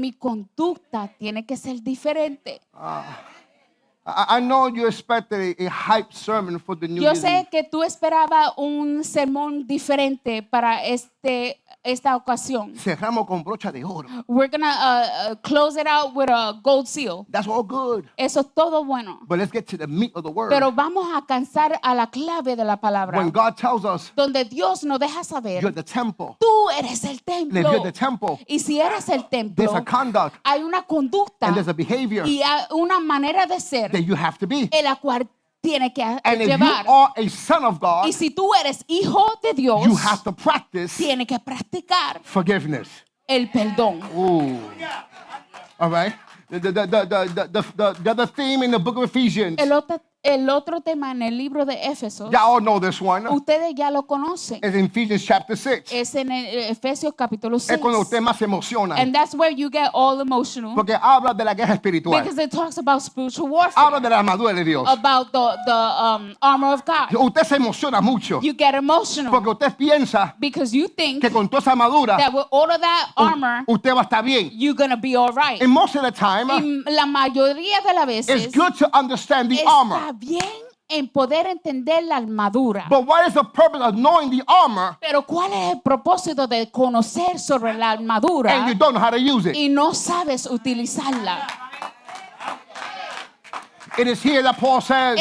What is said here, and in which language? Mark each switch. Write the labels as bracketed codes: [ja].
[es] mi conducta tiene que ser diferente. [en] I know you expected a hype sermon for the new [es] Yo [en] year. [es] sé que tú esperabas un sermón diferente para esta ocasión. Cerramos con brocha de oro. [en] We're gonna close it out with a gold seal. That's all good. [es] Eso es todo bueno. [en] But let's get to the meat of the word. [es] Pero vamos a alcanzar a la clave de la palabra. [en] When God tells us [es] Donde Dios nos deja [en] you're [es] saber, [en] the temple, [es] tú eres el [en] and if you're [es] templo. [en] the temple, [es] Y si eres el [en] there's [es] templo, [en] a conduct [es] hay una conducta [en] and there's a behavior [es] y hay una manera de ser [en] that you have to be. [es] en la cual tiene que [en] And if you [es] llevar. [en] are a son of God, [es] Y si tú eres hijo de Dios, [en] you have to practice [es] tiene que practicar [en] forgiveness. [es] el perdón. [en] Ooh. All right. The other theme in the book of Ephesians, [es] El otro tema en el libro de Éfesos, [en] y'all all know this one, [es] ustedes ya lo conocen. [en] is in Ephesians chapter 6. [es] Es en el Efesios capítulo 6. Es cuando usted más se emociona. [en] And that's where you get all emotional. [es] Porque habla de la guerra espiritual. [en] Because it talks about spiritual warfare. [es] Habla de la armadura de Dios. [en] About the armor of God. [es] Usted se emociona mucho. [en] You get emotional. [es] Porque usted piensa [en] Because you think [es] que con toda esa armadura [en] that with all of that armor, [es] usted va a estar bien. [en] you're going to be all right. And most of the time, [es] Y la mayoría de las veces [en] it's good to understand the armor. [es] está bien en poder entender la armadura. [en] But what is the purpose of knowing the armor [es] Pero ¿cuál es el propósito de conocer sobre la armadura [en] and you don't know how to use it? [es] y no sabes utilizarla? [en] It is here that Paul says,